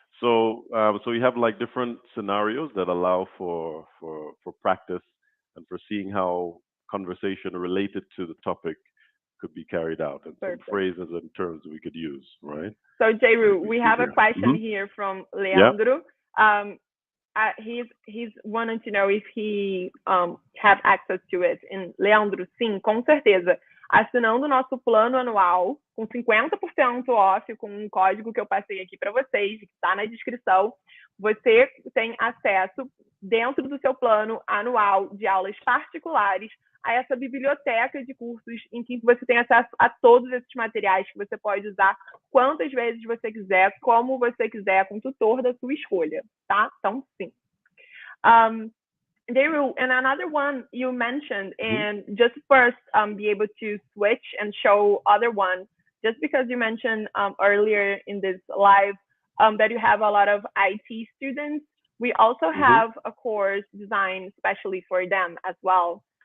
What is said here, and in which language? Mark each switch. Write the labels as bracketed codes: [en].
[en] So you have like different scenarios that allow for practice and for seeing how conversation related to the topic could be carried out, and some phrases and terms we could use, right? So Jehu, we have a question here from Leandro. he's wanting to know if he have access to it. [pt] And Leandro, sim, com certeza. Assinando o nosso plano anual com 50% off, com um código que eu passei aqui para vocês, que está na descrição, você tem acesso dentro do seu plano anual de aulas particulares a essa biblioteca de cursos em que você tem acesso a todos esses materiais que você pode usar quantas vezes você quiser, como você quiser, com o tutor da sua escolha, tá? Então, sim. [en] Jehu, and another one you mentioned, and just first be able to switch and show other one, just because you mentioned earlier in this live that you have a lot of IT students. We also have a course designed especially for them as well.